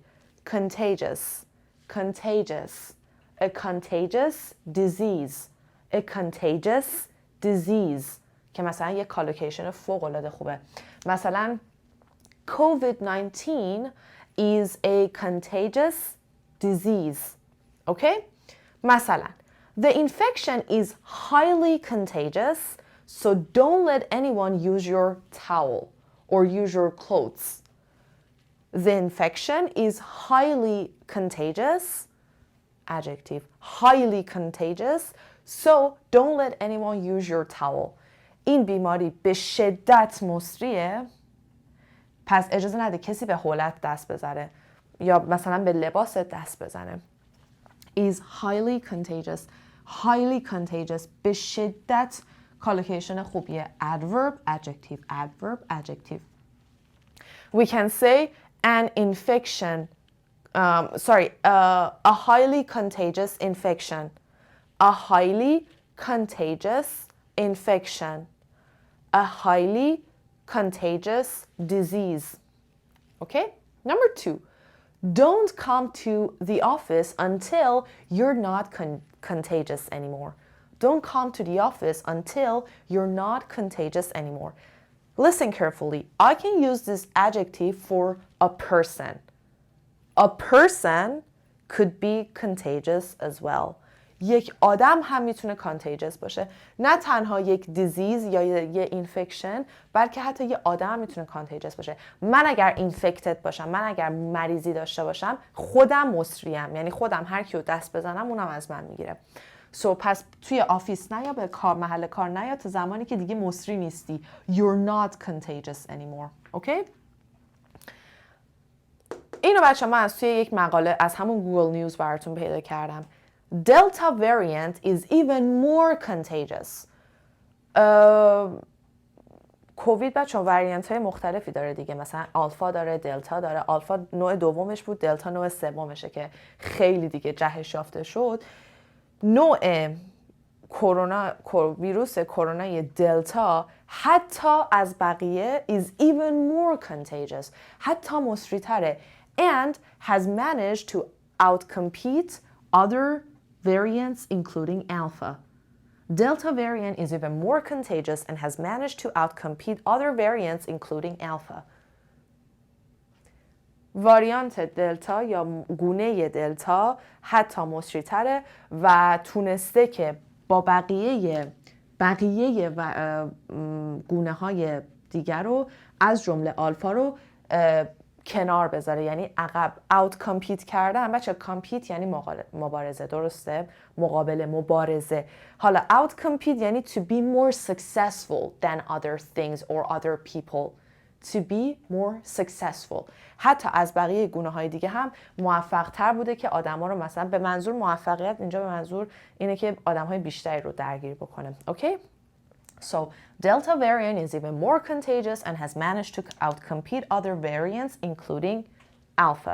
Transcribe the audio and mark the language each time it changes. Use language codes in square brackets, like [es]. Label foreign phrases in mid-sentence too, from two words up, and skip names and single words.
[fa] Contagious. [en] A contagious disease [fa] که مثلا یه کالوکیشن فوق العاده خوبه. [en] مثلا COVID-19 is a contagious disease. Okay? مثلا the infection is highly contagious, so don't let anyone use your towel or use your clothes. The infection is highly contagious, adjective, highly contagious, so don't let anyone use your towel. [fa] این بیماری به شدت مصریه، پس اجازه نده کسی به حولت دست بزنه یا مثلا به لباس دست بزنه. [en] Is highly contagious [fa] به شدت کالوکیشن خوبیه. [en] Adverb, adjective. We can say an infection, a highly contagious infection. A highly contagious infection. A highly contagious disease. Okay? Number 2, don't come to the office until you're not contagious anymore. Don't come to the office until you're not contagious anymore. Listen carefully. I can use this adjective for a person. A person could be contagious as well. [fa] یک آدم هم میتونه contagious باشه. نه تنها یک دیزیز یا یه اینفکشن، بلکه حتی یه آدم هم میتونه contagious باشه. من اگر اینفکتد باشم، من اگر مریضی داشته باشم، خودم مصریم. یعنی خودم هر کیو دست بزنم اونم از من میگیره. پس توی آفیس نیا، به محل کار نیا تا زمانی که دیگه مصری نیستی. [en] You're not contagious anymore. Okay? [fa] اینو بچه من از توی یک مقاله از همون گوگل نیوز براتون پیدا کردم. [en] Delta variant is even more contagious. [fa] کووید بچه وریانت های مختلفی داره دیگه، مثلا آلفا داره، دلتا داره. آلفا نوع دومش بود، دلتا نوع سومشه که خیلی دیگه جهش یافته شد. نوع ویروس کرونا دلتا حتی از بقیه [en] is even more contagious، [fa] حتی مصری تره. [en] And has managed to outcompete other variants including alpha. Delta variant is even more contagious and has managed to outcompete other variants including alpha. [fa] واریانت دلتا یا گونه دلتا حتی مصری تره و تونسته که با بقیه گونه های دیگر رو از جمله آلفا رو کنار بذاره، یعنی عقب. اوت کامپیت کردن بچه، کامپیت یعنی مبارزه، درسته؟ مقابله، مبارزه. حالا اوت کامپیت یعنی [en] to be more successful than other things or other people. To be more successful. [fa] حتی از بقیه گونه های دیگه هم موفق تر بوده که آدم ها رو مثلا به منظور موفقیت، اینجا به منظور اینه که آدم های بیشتری رو درگیر بکنه. [en] Okay? So, Delta variant is even more contagious and has managed to outcompete other variants, including Alpha.